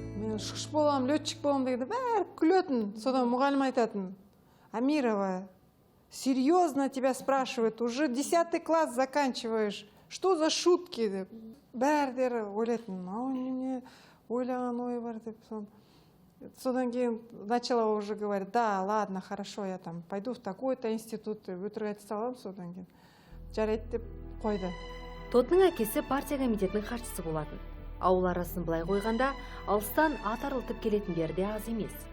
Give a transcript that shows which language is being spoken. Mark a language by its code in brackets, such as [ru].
[kk] Ұшқыш болам, летчик болам дегенде бәрі күлетін. Содан мұғалім айтатын: [ru] Амирова, серьезно тебя спрашивают, уже 10 класс заканчиваешь, что за шутки [kk] деп. Бәрдері ойлайтын, не ойлаған ой бар деп. Содан кейін [ru] начала уже говорить: да, ладно, хорошо, я там пойду в такой-то институт, [kk] өтірік айта салам. Содан кейін жарайды деп қойды. Тотының әкесі партия комитетінің хатшысы болатын. Ауыл арасын былай қойғанда, алыстан ат арылтып келетіндер де аз емес.